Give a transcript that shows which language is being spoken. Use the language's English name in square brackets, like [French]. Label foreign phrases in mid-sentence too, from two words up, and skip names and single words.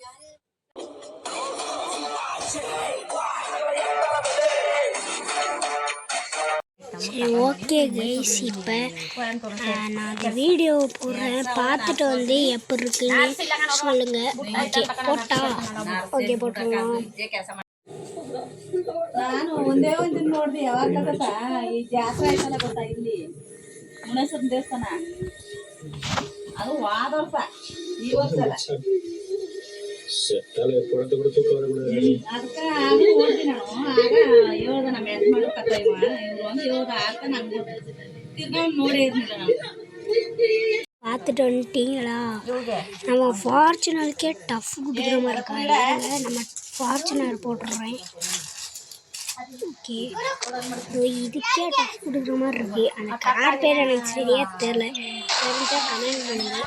[Tamil] சரி, [English] okay guys, [Tamil] இப்போ நான் அந்த வீடியோ போடுறேன். பார்த்துட்டு வந்து எப்படி இருக்குன்னு சொல்லுங்கள். [English] okay okay [Tamil] போட்டுருவோம். [Kannada] ನಾನು ಒಂದೇ ಒಂದಿನ ನೋಡ್ದೆ. ಯಾವಾಗ ಗೊತ್ತಾ, ಈ ಜಾತ್ರೆ ಆಯ್ತಲ್ಲ ಗೊತ್ತಾ, ಇಲ್ಲಿ ಮುನೇಶ್ವರನ ದೇವಸ್ಥಾನ, ಅದು ವಾದ ವರ್ಷ, ಈ ವರ್ಷ ಅಲ್ಲ. ಅದಕ್ಕೆ ಆಗ ನೋಡ್ತೀನಿ ನಾನು. ಆಗ ಹೇಳ್ದ ನಮ್ಮ ಯಜಮಾನ ಕತ್ತ ಇವರು ಒಂದು ಹೇಳ್ದ ಆಗ ನಂಗೆ ತಿರ್ಗಾ ನೋಡೇ ಇರಲಿಲ್ಲ ನಾವು. [Tamil] பார்த்துட்டு வந்துட்டீங்களா? நம்ம ஃபார்ச்சுனருக்கே டஃப் கொடுக்குற மாதிரி இருக்காங்க. நம்ம ஃபார்ச்சுனர் போட்டுடுறேன். ஓகே, இதுக்கே டஃப் கொடுக்குற மாதிரி இருக்குது. அந்த கார் பேர் எனக்கு சரியாக தெரிஞ்சால் கமெண்ட் பண்ணுங்கள்.